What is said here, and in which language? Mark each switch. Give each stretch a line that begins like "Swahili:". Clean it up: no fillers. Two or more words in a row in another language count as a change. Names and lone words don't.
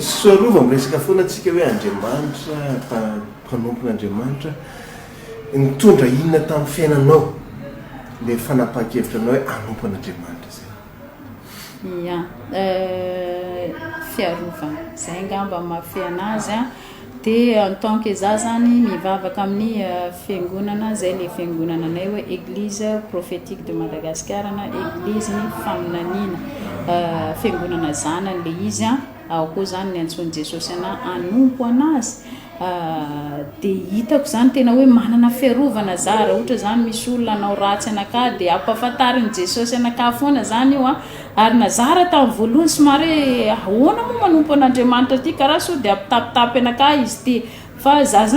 Malagasy: Soa Rova miresaka foana atsika hoe Andriamanitra mpanompon'Andriamanitra nitondra inona tamin'ny fiainanao le fanapahan-kevitra anao hoe anompo an'Andriamanitra zay. Ya, fiarovana zay ngamba mafy anazy dia
French: en tant que
Malagasy: za zany mivavaka amin'ny fiangonana zay le fiangonana anay hoe Église prophétique de Madagascar na Église ny faminaniana fiangonana zanany le izy ao koa zany ny antsoin'i Jesosy anahy anompo anazy dia hitako zany tena hoe manana fiarovana za raha ohatra zany misy olona anao ratsy anaka dia ampafantarin'i Jesosy anaka foana zany io ary nazara tamin'ny voalohany somary ahoana moa manompo an'Andriamanitra ty karaha so dia ampitapitapy anaka izy ty fa za zany